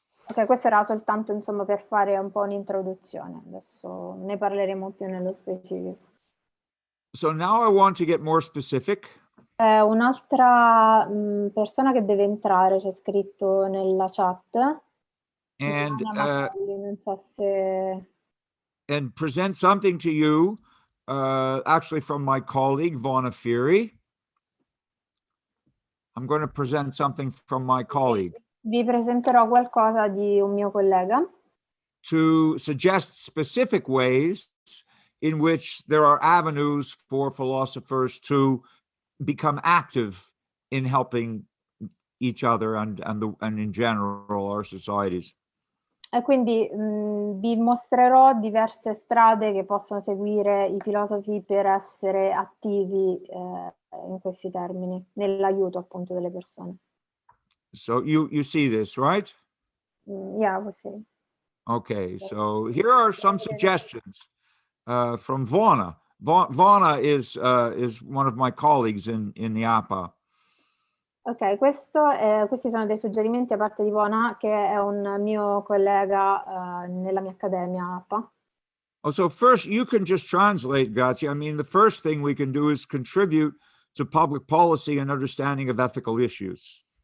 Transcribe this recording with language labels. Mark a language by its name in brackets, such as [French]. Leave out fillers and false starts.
[Italian] Ok, questo era soltanto insomma per fare un po' un'introduzione, adesso ne parleremo più nello specifico. [English] So now I want to get more specific. [Italian] Un'altra persona che deve entrare, c'è scritto nella chat. [English] And [Italian] non so se... [English] and present something to you, actually from my colleague, Vonna Fury. I'm going to present something from my colleague. [Italian] Vi presenterò qualcosa di un mio collega. [English] To suggest specific ways in which there are avenues for philosophers to become active in helping each other and in general our societies. [Italian] E quindi vi mostrerò diverse strade che possono seguire i filosofi per essere attivi in questi termini, nell'aiuto appunto delle persone. [English] So you see this, right? Yeah, we'll see. Okay, so here are some suggestions from Vonna. Vonna is one of my colleagues in the APA. [Italian] Ok, questi sono dei suggerimenti a parte di Vonna, che è un mio collega nella mia accademia APA. [English] Oh, so first you can just translate, Grazia. I mean, the first thing we can do is contribute to public policy and understanding of ethical issues.